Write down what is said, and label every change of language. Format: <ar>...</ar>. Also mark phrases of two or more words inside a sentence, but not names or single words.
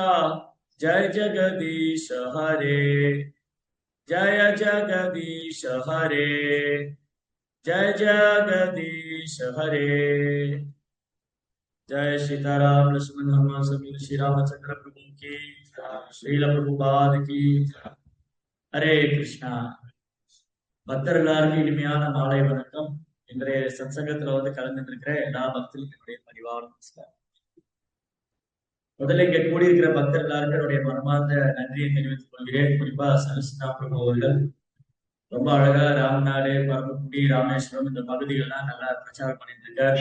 <hi>जय जगदीश हरे, जय जगदीश हरे, जय जगदीश हरे। जय सीताराम लक्ष्मण हनुमान समेत श्री रामचंद्र प्रभु की, श्रील प्रभुपाद की। हरे कृष्णा।</hi> <ta>பக்தர்களுக்கு இனிமையான மாலை வணக்கம். இன்றைய சத்சங்கத்துல கலந்துருக்கிற எல்லா பக்தர்களுடைய பரிவார நமஸ்காரம். முதல்ல இங்க கூடியிருக்கிற பக்தர்களுக்கு என்னுடைய மனமார்ந்த நன்றியை தெரிவித்துக் கொள்கிறேன். குறிப்பா சரஸ்வதா பிரபு அவர்கள் ரொம்ப அழகா ராம்நாடு, பரமக்குடி, ராமேஸ்வரம் இந்த பகுதிகள்லாம் நல்லா பிரச்சாரம் பண்ணிட்டு இருக்காரு.</ta>